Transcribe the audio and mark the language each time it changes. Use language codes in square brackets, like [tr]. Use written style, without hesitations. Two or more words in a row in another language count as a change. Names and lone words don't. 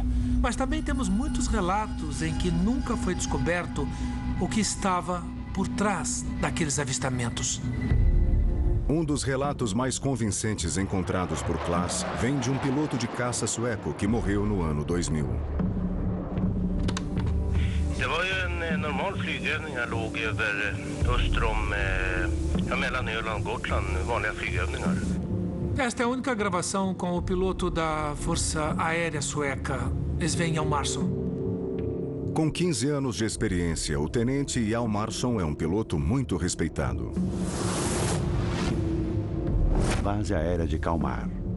[pt] Mas também temos muitos relatos em que nunca foi descoberto o que estava por trás daqueles avistamentos. Um dos relatos mais convincentes encontrados por Claes vem de um piloto de caça sueco que morreu no ano 2000. [sv] Det var ju en normal flygövning här, låg över öster om mellan Öland och Gotland, vanliga flygövningar. [pt] Esta é a única gravação com o piloto da Força Aérea Sueca, Sven Hjalmarsson. Com 15 anos de experiência, o tenente Hjalmarsson é um piloto muito respeitado. Base aérea de Kalmar.